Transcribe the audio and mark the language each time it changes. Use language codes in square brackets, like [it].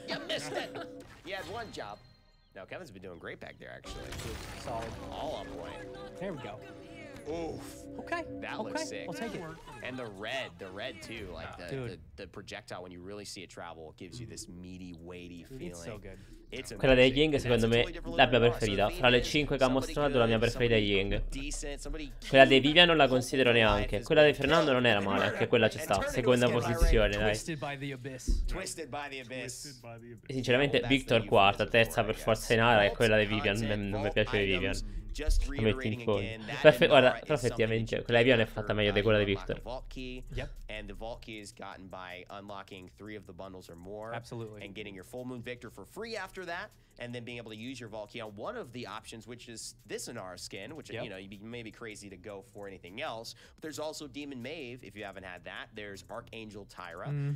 [en] You missed it! You had one job. No, Kevin's been doing great back there, actually. Solid. All on point. There we go. Oof. Okay. That looks sick. I'll take it. And the red too, like the projectile when you really see it travel, it gives you this meaty, weighty feeling. It's so good. [it] Quella dei Ying secondo me la mia preferita. Fra le 5 che ha mostrato la mia preferita è Ying. Quella dei Vivian non la considero neanche. Quella di Fernando non era male, anche quella ci sta. Seconda posizione, dai. [en] Twisted by the abyss. [it] Sinceramente Victor quarta, terza per forza in area, e quella dei Vivian non mi piace Vivian. La metti in fondo. Guarda, però effettivamente quella di Vivian è fatta meglio di quella di Victor. [en] And the vault key is gotten by unlocking 3 of the bundles or more. Absolutely. And getting your full moon Victor for free after that, and then being able to use your vault key on one of the options, which is this Inara skin, which you know you may be crazy to go for anything else. But there's also Demon Maeve if you haven't had that. There's Archangel Tyra.